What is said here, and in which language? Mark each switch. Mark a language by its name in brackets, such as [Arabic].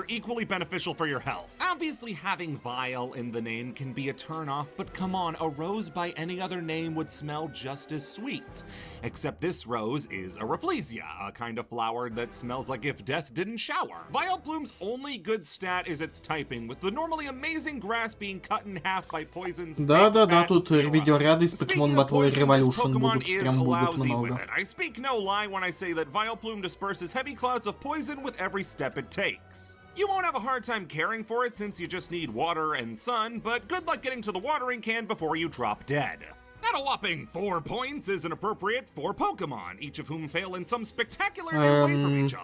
[English] They're equally beneficial for your health. Obviously, having Vile in the name can be a turnoff, but come on, a rose by any other name would smell just as sweet. Except this rose is a Rafflesia, a kind of flower that smells like if death didn't shower. Vileplume's only good stat is its typing, with the normally amazing grass being cut in half by poisons. [Russian] Да, тут видеоряды из Pokemon Battle Revolution будут, прям будут много. [English] I speak no lie when I say that Vileplume disperses heavy clouds of poison with every step it takes. You won't have a hard time caring for it since you just need water and sun, but good luck getting to the watering can before you drop dead. At a whopping 4 points is an appropriate 4 Pokemon, each of whom fail in some spectacular way from each other.